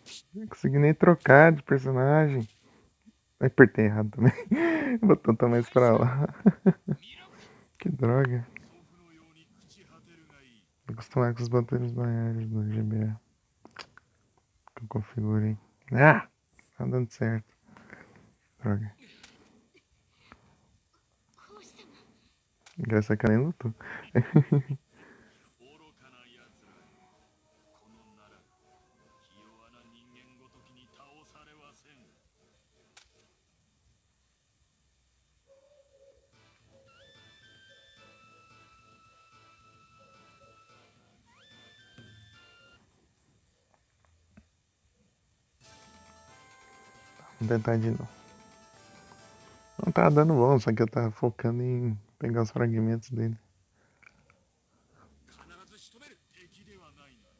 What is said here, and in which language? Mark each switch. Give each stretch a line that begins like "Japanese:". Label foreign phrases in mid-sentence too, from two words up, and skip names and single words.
Portuguese: Não consegui nem trocar de personagem. Apertei errado também. O botão tá mais pra lá. Que droga.
Japanese: 豆腐のように朽ち果てるがいい。
Portuguese: Vou acostumar com os botões maiores do GBA. Que eu configurei. Ah! Tá dando certo. Droga.
Japanese: 奉仕様。
Portuguese: Engraçado que ela nem lutou.
Japanese: 愚かな奴らよ。この奈落、ひ弱な人間ごときに倒されはせん。
Portuguese: Vamos tentar de novo. Não tava dando bom, só que eu tava focando em pegar os fragmentos dele.
Japanese: 必ず仕留める。敵ではないが。